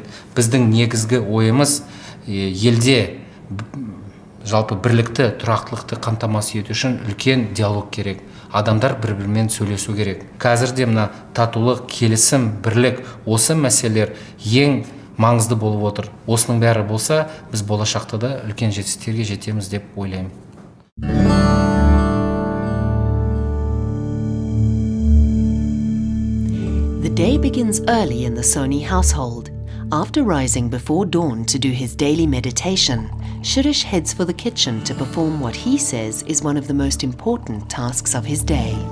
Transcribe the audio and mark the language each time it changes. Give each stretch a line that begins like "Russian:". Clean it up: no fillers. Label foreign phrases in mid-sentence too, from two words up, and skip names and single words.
Kazakh: Біздің негізгі ойымыз елде жалпы бірлікті, тұрақтылықты қамтамасыз ету үшін үлкен диалог керек. Адамдар бір-бірімен сөйлесу керек. Қазірде мына татулық, келісім, бірлік, осы мәселелер ең маңызды болып отыр. Осының бәрі болса, біз болашақта да үлкен жетістіктерге жетеміз деп ойлаймын.
English: The day begins early in the Soni household. After rising before dawn to do his daily meditation, Shirish heads for the kitchen to perform what he says is one of the most important tasks of his day.